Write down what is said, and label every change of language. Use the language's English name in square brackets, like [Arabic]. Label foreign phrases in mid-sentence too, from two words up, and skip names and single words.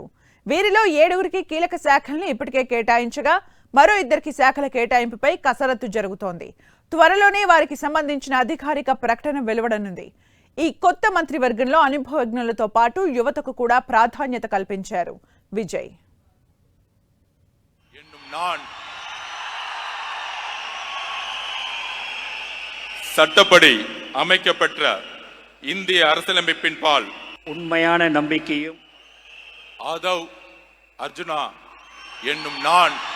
[Telugu] వీరిలో 7గురికి కీలక శాఖల్ని ఇప్పటికే కేటాయించగా మరో 2 శాఖల కేటాయింపుపై కసరత్తు జరుగుతోంది. త్వరలోనే వారికి సంబంధించిన అధికారిక ప్రకటన వెలువడనుంది. ఈ కొత్త మంత్రివర్గంలో అనుభవజ్ఞులతో పాటు యువతకు కూడా ప్రాధాన్యత కల్పించారు విజయ్. [Tamil] சட்டப்படி அமைக்கப்பட்ட இந்திய அரசியலமைப்பின் பால் உண்மையான நம்பிக்கையும் ஆதவ் அர்ஜுனா என்னும் நான்